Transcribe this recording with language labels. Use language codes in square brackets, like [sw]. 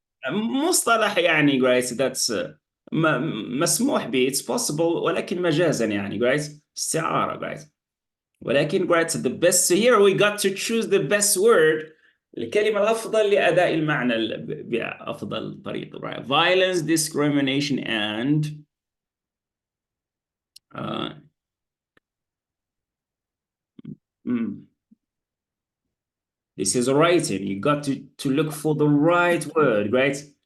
[ar] مصطلح يعني guys. [en] That's [ar] مسموح به. [en] It's possible [ar] ولكن مجازا يعني guys. استعارة guys. ولكن [en] right the best. So here we got to choose the best word. [ar] الكلمة الأفضل لأداء المعنى بأفضل طريقة right. [en] Violence, discrimination and this is writing. You got to look for the right word, right?